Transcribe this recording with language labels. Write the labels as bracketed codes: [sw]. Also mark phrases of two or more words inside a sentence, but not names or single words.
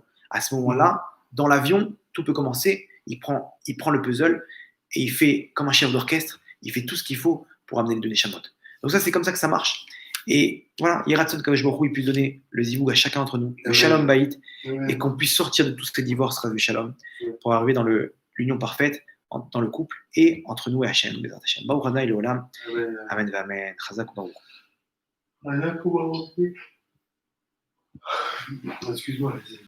[fr] À ce moment-là, dans l'avion, tout peut commencer. Il prend le puzzle, et il fait, comme un chef d'orchestre, il fait tout ce qu'il faut pour amener les deux Neshamot. Donc ça, c'est comme ça que ça marche. Et voilà, [he] יהי רצון קדוש ברוך הוא, [fr] il puisse donner le zivoug à chacun d'entre nous, le [he] שלום בית, [fr] et qu'on puisse sortir de tous ces divorces, le shalom, pour arriver dans l'union parfaite, dans le couple, et entre nous et Hachem, [he] בעזרת השם. ברוך אדוני לעולם. אמן, אמן. חזק ברוך. [fr] Excuse-moi.